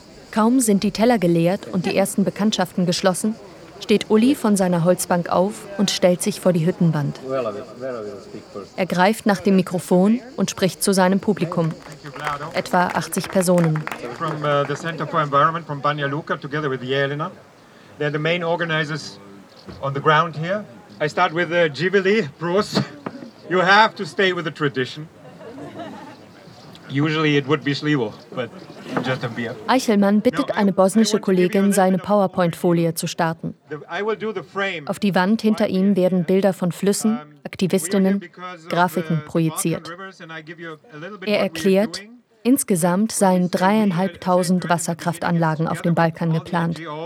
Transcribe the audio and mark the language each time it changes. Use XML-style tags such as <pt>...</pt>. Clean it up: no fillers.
<de>Kaum sind die Teller geleert und die ersten Bekanntschaften geschlossen, steht Uli von seiner Holzbank auf und stellt sich vor die Hüttenwand. Er greift nach dem Mikrofon und spricht zu seinem Publikum, etwa 80 Personen.</de> <en>From the Center for Environment from Banja Luka together with Jelena. They're the main organizers on the ground here. I start with Jivili, Bruce. You have to stay with the tradition. Usually it would be Slivo, but just a beer.</en> <de>Eichelmann bittet eine bosnische Kollegin, seine PowerPoint-Folie zu starten. Auf die Wand hinter ihm werden Bilder von Flüssen, Aktivistinnen, Grafiken projiziert. Er erklärt, insgesamt seien 3.500 Wasserkraftanlagen auf dem Balkan geplant.</de>